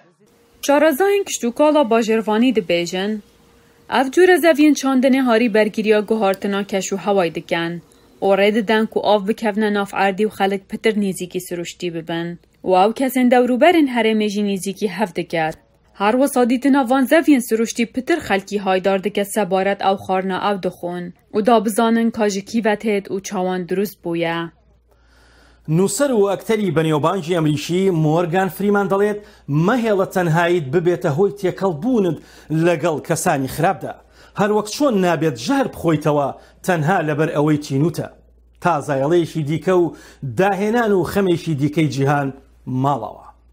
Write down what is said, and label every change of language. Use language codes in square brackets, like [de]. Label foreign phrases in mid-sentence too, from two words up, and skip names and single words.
[ku] Şarezayên kiştûkala bajêrvanî dibêjin ev cure zeviyên çandinê harî bergiriya guhartina keş û hewayê dikin û rê didin ku av bikevne nav erdî û xelek pitir nêzîkî siruştî bibin. û ew kesên dewrûberên herêmê jî nêzîkî hev diket. Her wisa dîtina van zeviyên siruştî pitir xelkî haydar dike sebaret ew xwarina ew dixwin û da bizanin ka ji kî ve têt û çawan durust bûye. [ckb] نووسەر و ئەکتەری بەنێوبانجی ئەمریکی مۆرگان فریمان دەڵێت مەهێڵە تەنهاییت ببێتە هۆی تێکەڵبوونت لەگەڵ کەسانی خراپدا. هەر وەک چۆن نابێت ژەهر بخۆیتەوە تەنها لەبەر ئەوەی تینوتە. تا زایڵەیەکی دیکە و داهێنان و خەمێکی دیکەی جیهان ماڵەوە.